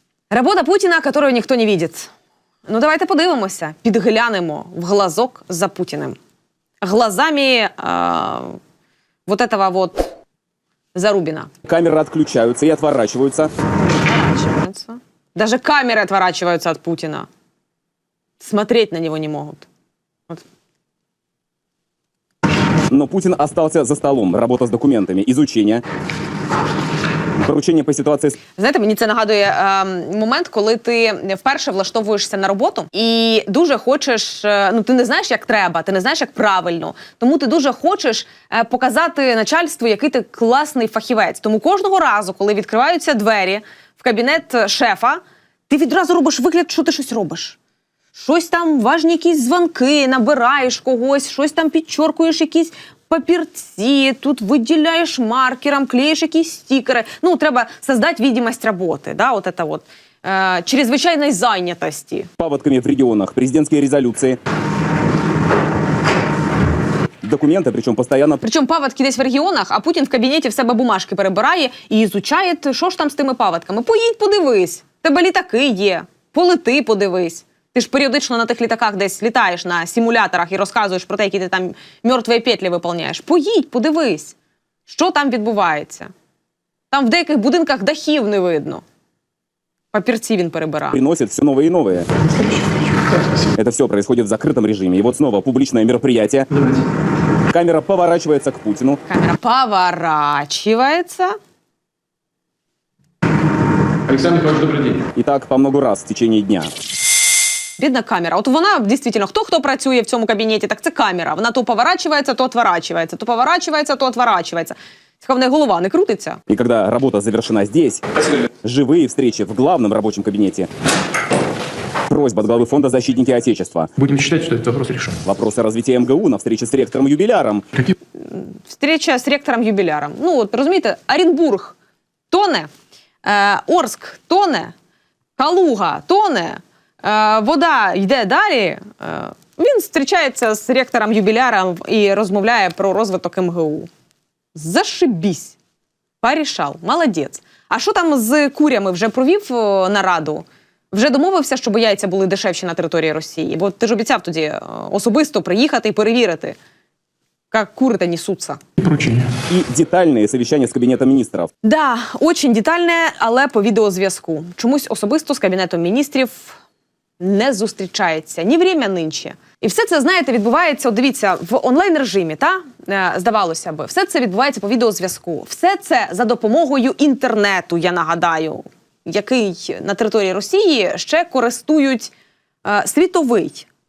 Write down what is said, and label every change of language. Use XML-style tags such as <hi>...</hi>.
<uk>Робота Путіна,</uk> <ru>которую</ru> <uk>ніхто не видить. Ну, давайте подивимося, підглянемо в глазок за Путіним.</uk> <ru>Глазами вот этого вот Зарубина. Камеры отключаются и отворачиваются. Отворачиваются. Даже камеры отворачиваются от Путина. Смотреть на него не могут. Вот. Но Путин остался за столом. Работа с документами, изучение.</ru> <uk>Поручення по ситуації. Знаєте, мені це нагадує момент, коли ти вперше влаштовуєшся на роботу і дуже хочеш, ну ти не знаєш, як треба, ти не знаєш, як правильно, тому ти дуже хочеш показати начальству, який ти класний фахівець. Тому кожного разу, коли відкриваються двері в кабінет шефа, ти відразу робиш вигляд, що ти щось робиш. Щось там, важні якісь дзвонки, набираєш когось, щось там підчоркуєш якісь папірці, тут виділяєш маркером, клеїш якісь стікери.</uk> <ru>Ну, треба создать видимость работы, да, вот это вот, чрезвычайной занятости. Паводками в регионах, президентские резолюции. Документы, причем постоянно.</ru> <uk>Причому паводки десь в регіонах, а Путін в кабінеті в себе бумажки перебирає і ізучає, що ж там з тими паводками. Поїдь, подивись, тебе літаки є, полети, подивись. Ти ж періодично на тих літаках десь літаєш на симуляторах і розказуєш про те, які ти там мертві петлі виповняєш. Поїдь, подивись, що там відбувається. Там в деяких будинках дахів не видно. Папірці він перебирає.</uk> <ru>Приносит все новые и новые. Это все происходит в закрытом режиме. И вот снова публичное мероприятие. Камера поворачивается к Путину. Камера поворачивается. Александр Николаевич, добрый день. И так по много раз в течение дня.</ru> <uk>Бідна камера. От вона, дійсно, хто працює в цьому кабінеті, так це камера. Вона то поворачивається, то отворачивається, то поворачивається, то отворачивається. Цікаво, в неї голова не крутиться.</uk> <ru>И когда работа завершена здесь, живые встречи в главном рабочем кабинете. Просьба от главы фонда «Защитники Отечества». Будем считать, что этот вопрос решен. Вопросы развития МГУ на встрече с ректором-юбиляром. Какие?</ru> <uk>Встреча з ректором-юбіляром. Ну, от, розумієте, Оренбург тоне, Орск тоне, Калуга тоне, вода йде далі. Він зустрічається з ректором-юбіляром і розмовляє про розвиток МГУ. Зашибісь. Порішав. Молодець. А що там з курями? Вже провів нараду? Вже домовився, щоб яйця були дешевші на території Росії? Бо ти ж обіцяв тоді особисто приїхати і перевірити, як кури-то несуться.</uk> <ru>Поручения. И детальные совещания с Кабинетом министров.</ru> <uk>Да, очень детальне, але по відеозв'язку. Чомусь особисто з Кабінетом міністрів не зустрічається. Ні время нинче. І все це, знаєте, відбувається, от дивіться, в онлайн-режимі, здавалося би. Все це відбувається по відеозв'язку. Все це за допомогою інтернету, я нагадаю, який на території Росії ще користують світовий.</uk>